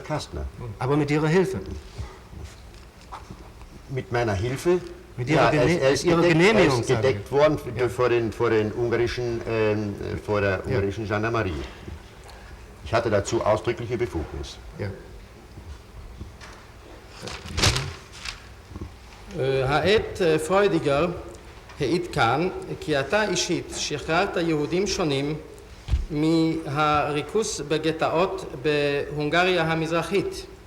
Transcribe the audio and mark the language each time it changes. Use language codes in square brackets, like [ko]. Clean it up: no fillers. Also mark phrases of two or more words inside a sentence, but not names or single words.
[de] Kastner. Aber mit Ihrer Hilfe? Mit meiner Hilfe? Mit Ihrer Genehmigung? Er ist gedeckt worden vor der ungarischen Gendarmerie. Ich hatte dazu ausdrückliche Befugnis. Ja. [he] העט פרוידיגר העיד כאן כי אתה אישית שחררת יהודים שונים מהריכוז בגטאות בהונגריה המזרחית